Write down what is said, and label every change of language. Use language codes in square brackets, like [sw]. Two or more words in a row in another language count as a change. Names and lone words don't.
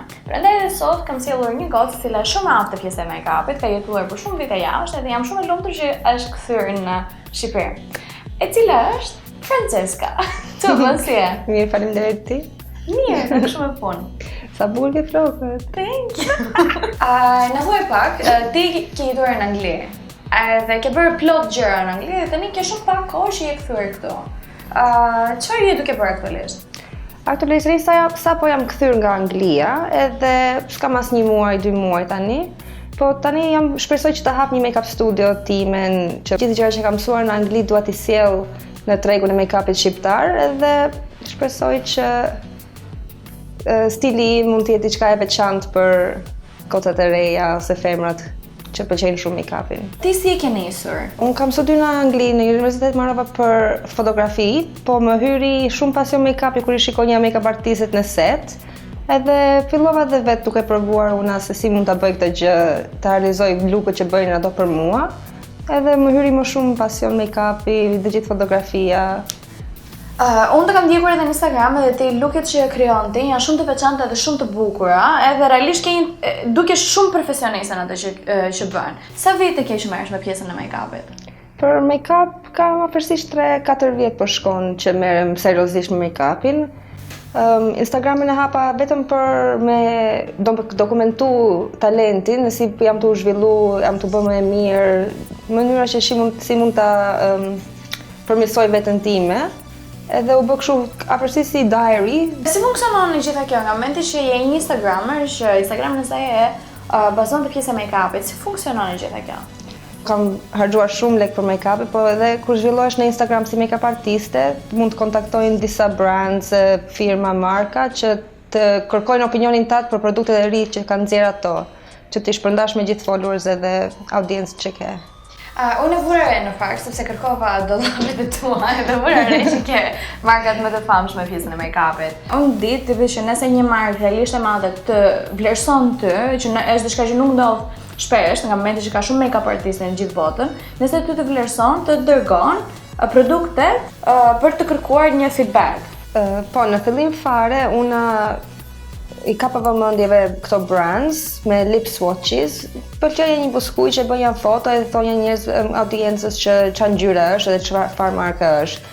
[sq] Prandaj edhe sot kam sjellur një gocë e cila është shumë aftë pjesë e make-upit, ka jetuar për shumë vite jashtë dhe jam shumë e lumtur që është kthyer në Shqipëri. E cila është Francesca. Ço bën si je? Mirë, faleminderit ti. Mirë, nuk shumë e punë. Sa bukur ke flokët. [en] Thank you. [sq] Në thuaj pak, ti ke jetuar në Angli. Dhe ke bërë plot gjëra në Angli dhe tani ke shumë pak kohë që je kthyer këtu. Çfarë je duke bërë aktualisht? Aktualisht sapo jam kthyer nga Anglia, edhe s'kam as 1 muaj, 2 muaj tani. Po tani shpresoj që të hap një [en] make-up studio [sq] timen, që gjithë gjërat që kam mësuar në Angli dua t'i sjell në tregun e make-upit shqiptar, edhe shpresoj që stili mund të jetë diçka e veçantë për gocat e reja ose femrat që pëlqejnë shumë make-upin. Ti si e ke nisur? Unë kam studiuar në Angli, në universitet marrova për fotografi, po më hyri shumë pasion make-upi kur i shikonja make-up artistet në set. Edhe fillova dhe vetë duke provuar una se si mund ta bëj këtë gjë, ta realizoj lookët që bëjnë ato për mua. Edhe më hyri më shumë pasion make-upi, dhe gjithë fotografia. Unë të kam ndjekur edhe në Instagram edhe ti looket që krijon ti janë shumë të veçanta dhe shumë të bukura, edhe realisht dukesh shumë profesioniste në ato që bën. Sa vite ke që merresh me pjesën e make-upit? Për make-up kam afërsisht 3-4 vjet po shkon që merrem seriozisht me make-upin. Instagramin e hapa vetëm për me dokumentu talentin, si jam të zhvillu, jam të bë më e mirë, mënyra që si mund ta përmirësoj veten time. Edhe u bë kështu afërsisht si diary. Si funksionon gjitha kjo nga momenti që je një Instagramer, që Instagramin e saj bazon te pjesa e make-upit, si funksionon gjitha kjo? Kam harxuar shumë lek për make-upin, po edhe kur zhvillohesh në Instagram si make-up artiste, mund të kontaktojnë disa brands, firma, marka që të kërkojnë opinionin tat për produktet e ri që kanë nxjerr ato, që ti shpërndash me gjithë followers edhe audiencën që ke. Unë e vura re në fakt, sepse kërkova dollapet e tua dhe vura re që ke markat më të famshme pjesën e make-upit. Unë ditë që nëse një markë realisht e madhe të vlerëson ty, që është diçka që nuk ndodh shpesh, nga momenti që ka shumë make-up artistë në gjithë botën, nëse ty të vlerëson, të dërgon produktet për të kërkuar një feedback. Po, në fillim fare, unë i kapa vëmendjeve këto brands me [en] lip swatches. [sq] Pëlqeja një buskuj që bëja foto edhe thonja njerëz audiencës që çfarë ngjyre është edhe çfarë marke është.